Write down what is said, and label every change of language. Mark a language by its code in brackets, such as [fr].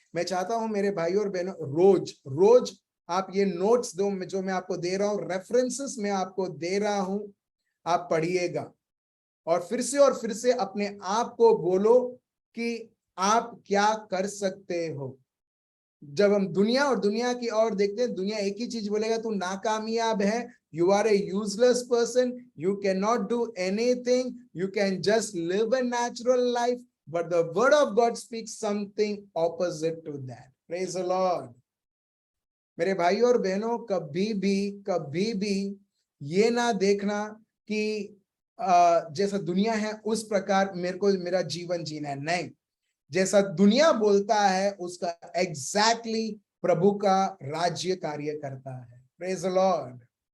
[hi] मैं चाहता हूं मेरे भाई और बहनों रोज आप ये नोट्स दो जो मैं आपको दे रहा हूं, रेफरेंसेस मैं आपको दे रहा हूं, आप पढ़िएगा और फिर से अपने आप को बोलो कि आप क्या कर सकते हो। जब हम दुनिया की ओर देखते हैं, दुनिया एक ही चीज बोलेगा, तू नाकामयाब है, [en] you are a useless person, you cannot do anything, you can just live a natural life, but the word of God speaks something opposite to that. Praise the Lord. [hi] मेरे भाई और बहनों, कभी भी ये ना देखना कि जैसा दुनिया है उस प्रकार मेरा जीवन जीना है। नहीं, जैसा दुनिया बोलता है उसका एग्जैक्टली प्रभु का राज्य कार्य करता है। [en] Praise the lord.